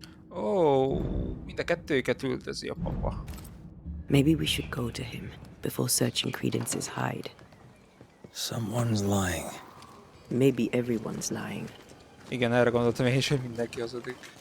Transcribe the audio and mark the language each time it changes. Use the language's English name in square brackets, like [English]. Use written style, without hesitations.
[Hungarian] Ó, mind a kettőjüket üldözi a papa. [English] Maybe we should go to him before searching Credence's hide. Someone's lying. Maybe everyone's lying. [Hungarian] Igen, erre gondoltam én is, hogy mindenki hazudik.